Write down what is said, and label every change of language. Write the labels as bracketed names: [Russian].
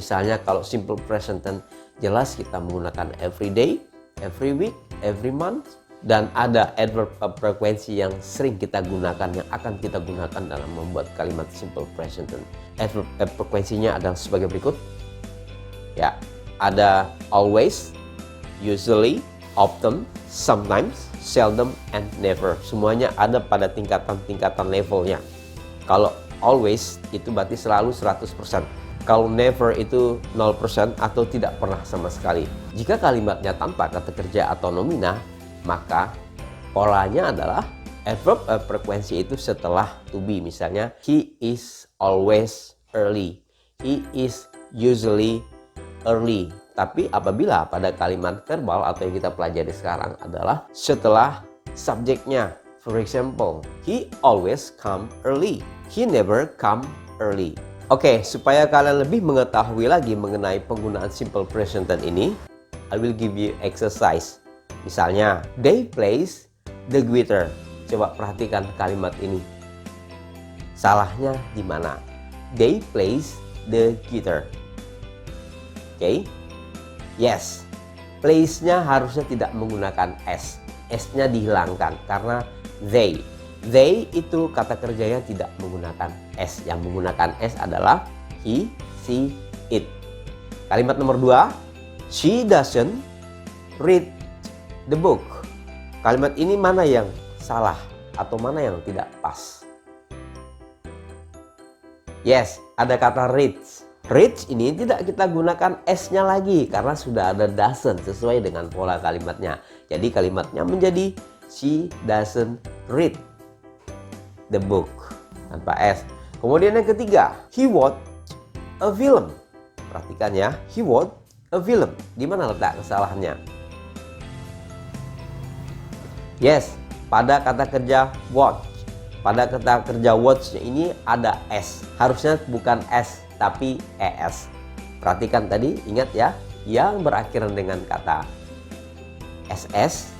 [Indonesian] Misalnya kalau simple present tense jelas kita menggunakan [English] every day, every week, every month. [Indonesian] Dan ada adverb of frequency yang sering kita gunakan, yang akan kita gunakan dalam membuat kalimat simple present tense. Adverb of frequency-nya adalah sebagai berikut. Ya, ada [English] always, usually, often, sometimes, seldom, and never. [Indonesian] Semuanya ada pada tingkatan-tingkatan levelnya. Kalau always itu berarti selalu 100%. Kalau never itu 0% atau tidak pernah sama sekali. Jika kalimatnya tanpa kata kerja atau nomina, maka polanya adalah adverb of frequency itu setelah to be. Misalnya, [English] he is always early. He is usually early. [Indonesian] Tapi apabila pada kalimat verbal atau yang kita pelajari sekarang adalah setelah subjeknya. [English] For example, he always come early. He never come early. [Indonesian] Oke, supaya kalian lebih mengetahui lagi mengenai penggunaan simple present tense ini, [English] I will give you exercise. [Indonesian] Misalnya, [English] they plays the guitar. [Indonesian] Coba perhatikan kalimat ini. Salahnya di mana? [English] They plays the guitar. [Indonesian] Oke, yes, place-nya harusnya tidak menggunakan S. S-nya dihilangkan karena they. They itu kata kerjanya tidak menggunakan S. Yang menggunakan S adalah he, she, it. Kalimat nomor 2, [English] she doesn't read the book. [Indonesian] Kalimat ini mana yang salah atau mana yang tidak pas? Yes, ada kata reads. Reads ini tidak kita gunakan S-nya lagi karena sudah ada doesn't sesuai dengan pola kalimatnya. Jadi kalimatnya menjadi [English] she doesn't read the book [Indonesian] tanpa S. Kemudian yang ketiga, [English] he watched a film. [Indonesian] Perhatikan ya, [English] he watched a film. [Indonesian] Di mana letak kesalahannya? Yes, pada kata kerja watch. Pada kata kerja watch ini ada S. Harusnya bukan S tapi ES. Perhatikan tadi, ingat ya, yang berakhiran dengan kata SS